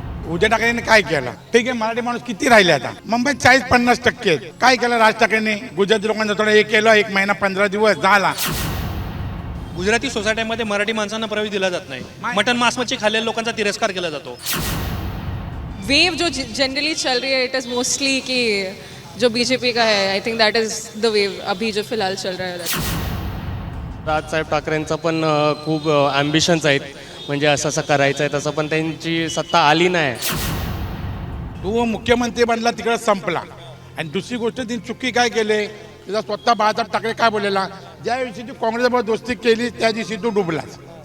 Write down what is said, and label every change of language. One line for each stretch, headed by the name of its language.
Marathi: उद्धव ठाकरेंनी काय केलं? ठीक आहे, मराठी माणूस किती राहिले आता मुंबईत 40-50% काय केलं राज ठाकरेंनी? गुजराती लोकांना थोडं हे केलं, 1 महिना 15 दिवस झाला. गुजराती सोसायटीमध्ये मराठी माणसांना प्रवेश दिला जात नाही. मटन मांस मच्छी खाल्लेल्या लोकांचा तिरस्कार केला जातो.
Hindi: वेव जो जनरली चल रही है,
English: it is mostly
Hindi: कि जो बीजेपी का है,
English: I think that is the wave
Hindi: अभी जो फिलहाल चल रहा है.
Marathi: राजसाहेब ठाकरेंचं पण खूप ॲम्बिशन्स आहेत, म्हणजे असं असं करायचं आहे तसं, पण त्यांची सत्ता आली नाही. तो मुख्यमंत्री बनला तिकडे संपला. आणि दुसरी गोष्ट त्यांनी चुकी काय केले, तिचा स्वतः बाळासाहेब ठाकरे काय बोललेला, ज्या दिवशी तू काँग्रेसबरोबर दोस्ती केली त्या दिवशी तू डुबलाच.